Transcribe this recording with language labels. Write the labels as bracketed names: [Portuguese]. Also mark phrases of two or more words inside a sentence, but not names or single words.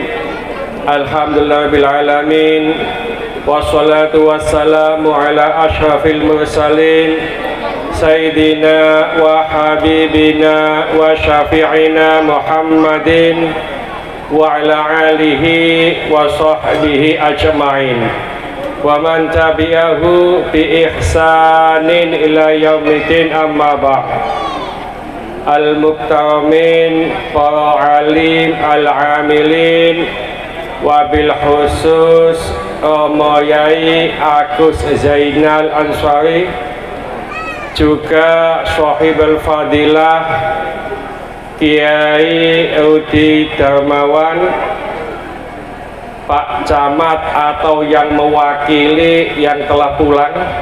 [Arabic] الحمد لله رب العالمين. والصلاة والسلام على أشرف المرسلين سيدنا وحبيبنا وشفيعنا محمد وعلى آله وصحبه أجمعين ومن تبعه بإحسان إلى يوم الدين، أما بعد. [Indonesian] Al-muktaramin, para alim, [Arabic] العاملين، وبالخصوص [Indonesian] Yai Agus Zainal Ansari, juga [Arabic] صاحب الفضيلة [Indonesian] Kiai Udi Darmawan, Pak Camat atau yang mewakili yang telah pulang,